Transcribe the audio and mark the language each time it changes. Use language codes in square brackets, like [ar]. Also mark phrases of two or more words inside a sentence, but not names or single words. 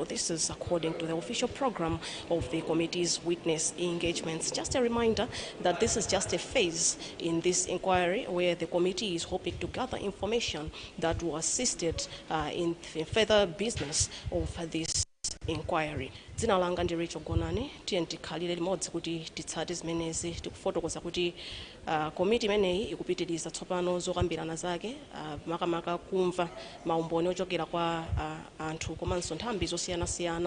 [en] This is according to the official program of the committee's witness engagements. Just a reminder that this is just a phase in this inquiry where the committee is hoping to gather information that will assist it in further business of this inquiry. [ny] Dzina langa ndi Rachel Gonani, tiye tikhalire limodzi kuti titsate zimenezi tikufotokoza kuti komiti imeneyi ikupitiriza tsopano zokambirana zake makamaka kumva maumboni ochokera kwa anthu komanso nthambi zosiyanasiyana.